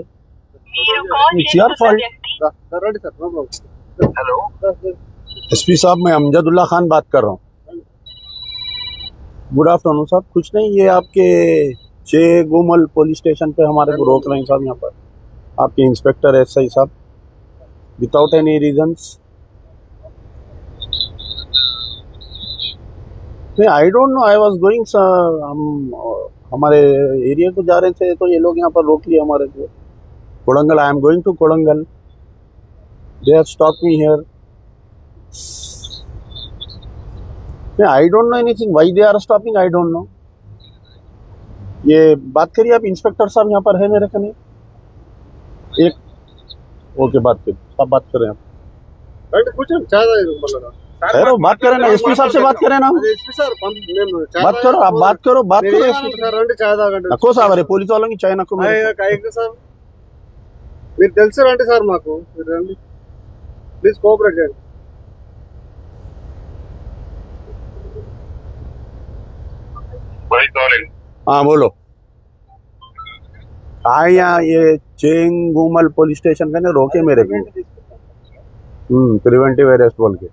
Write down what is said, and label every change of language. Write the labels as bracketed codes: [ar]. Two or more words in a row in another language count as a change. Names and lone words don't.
[en] it's your fault. Reddy sir, no problem. Hello [hi] एसपी साहब, मैं अमजदुल्ला खान बात कर रहा हूँ। [en] good afternoon साहब। [hi] कुछ नहीं, ये आपके चे गोमल पुलिस स्टेशन पे हमारे को रोक रहे हैं साहब, यहाँ पर आपके इंस्पेक्टर एसआई साहब [en] without any reasons. I don't know, I was going, [hi] हम हमारे एरिया को जा रहे थे तो ये लोग यहाँ पर रोक लिए हमारे को। कोड़ंगल, [en] I am going to Kodangal, they have stopped me here. I don't know anything, why they are stopping, I don't know. [hi] ये बात करिए आप, इंस्पेक्टर साहब यहाँ पर है मेरे कने एक। ओके, बात करिए, सब बात करें आप। कुछ चाह खैर बात करें ना, एसपी साहब से बात करें ना। एसपी सर बात करो, आप बात करो, बात करो। नको साहब, अरे पुलिस वालों की चाय नको [te] సార్ మీరు తెలుసు రండి సార్, మాకు మీరు రండి [en] please cooperate [te] చేయండి। [hi] हाँ बोलो। हाँ, यहाँ ये चेंगुमल पुलिस स्टेशन के रोके मेरे को, [en] preventive arrest [hi] बोल के।